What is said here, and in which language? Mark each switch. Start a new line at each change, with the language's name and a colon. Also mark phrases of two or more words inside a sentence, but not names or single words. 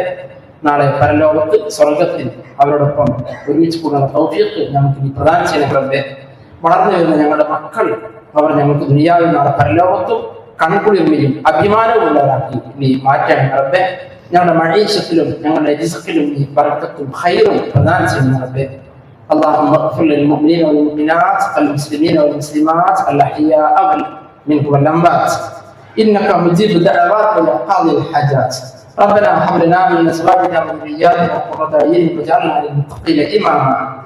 Malayalam: നാളെ പരലോകത്ത് സ്വർഗത്തിൽ അവരോടൊപ്പം ഒരുമിച്ച് കൂടുന്ന തൗഫീഖ് ഞങ്ങൾക്ക് നീ പ്രദാനം ചെയ്യുന്ന റബ്ബേ. വളർന്നു വരുന്ന ഞങ്ങളുടെ മക്കൾ, അവർ ഞങ്ങൾക്ക് ദുനിയാവിൽ നാളെ പരലോകത്തും കൺകുളിർമയും അഭിമാനവുമുള്ളവരാക്കി നീ മാറ്റണം റബ്ബേ. ഞങ്ങളുടെ മഴീശത്തിലും ഞങ്ങളുടെ റിസ്കിലും നീ ബർക്കത്തും ഖൈറും പ്രദാനം ചെയ്യുന്ന റബ്ബേ.
Arabic: اللهم اغفر للمؤمنين والمؤمنات المسلمين والمسلمات الأحياء منهم والأموات إنك مجيب الدعوات وقاضي الحاجات. ربنا هب لنا من أزواجنا وذرياتنا قرة أعين واجعلنا للمتقين إماما.